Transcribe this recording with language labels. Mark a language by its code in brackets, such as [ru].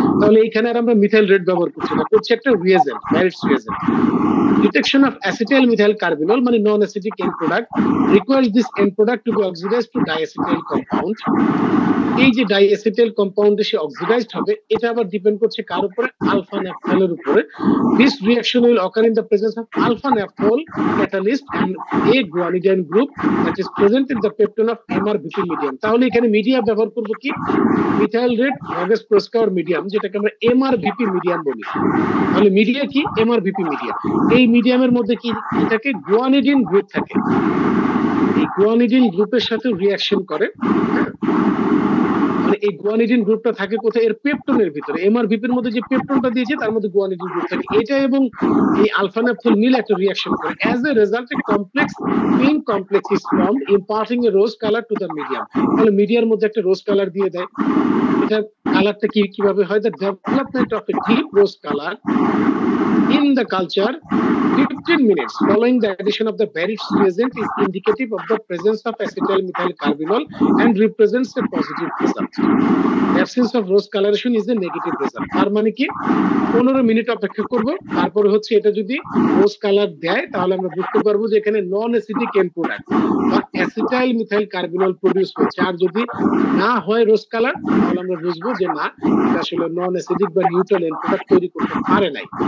[bn] তাহলে এইখানে আর আমরা মিথাইল রেড ব্যবহার করছি না, করছি একটা reagent, ব্যারিটস reagent. [en] Detection of acetyl methyl carbinol [bn] মানে [en] non-acidic end product requires this end product to be oxidized to diacetyl compound. [bn] এই যে ডাইএসিটাইল কম্পাউন্ডে সে অক্সিডাইজড হবে, এটা আবার ডিপেন্ড করছে কার উপরে? আলফা ন্যাপথলের উপরে। [en] This reaction will occur in the presence of alpha naphthol catalyst and a guanidine group that is present in the peptone of MRBP medium. [bn] তাহলে এখানে মিডিয়া ব্যবহার করব কি? মিথাইল রেড ভগেস প্রস্কার মিডিয়াম, যেটাকে আমরা MRBP মিডিয়াম বলি। তাহলে মিডিয়া কি? MRBP medium. এই মিডিয়ামের মধ্যে কি থাকে? গুয়ানিডিন গ্রুপ থাকে। এই গুয়ানিডিন গ্রুপের সাথে রিঅ্যাকশন করে। মানে এই গুয়ানিডিন গ্রুপটা থাকে কোথায়? এর পেপটনের ভিতরে। এমআরবিপির মধ্যে যে পেপটনটা দিয়েছে তার মধ্যে গুয়ানিডিন গ্রুপ থাকে। এটা এবং এই আলফা ন্যাপথল মিলে একটা রিঅ্যাকশন করে। [en] As a result a complex pink complex is formed imparting a rose colour to the medium. [bn] তাহলে মিডিয়ার মধ্যে একটা রোজ কালার দিয়ে দেয়। এটা কালারটা কিভাবে হয়? [en] The development of a deep rose colour in the culture depends 15 minutes following the addition of the Barrett's reagent is indicative of the presence of acetyl methyl carbinol and represents a positive result. The absence of rose coloration is a negative result. [bn] তার মানে কি 15 minute অপেক্ষা করব, তারপরে হচ্ছে এটা যদি রোজ colour দেয় তাহলে আমরা বুঝতে পারবো যে এখানে নন অ্যাসিডিক এন্ড প্রোডাক্ট বা অ্যাসিটাইল মিথাইল কার্বিনল প্রোডিউস হচ্ছে। আর যদি না হয় রোজ কালার তাহলে আমরা বুঝবো যে না, এটা আসলে নন অ্যাসিডিক বা নিউট্রাল এন্ড প্রোডাক্ট তৈরি করতে পারে নাই।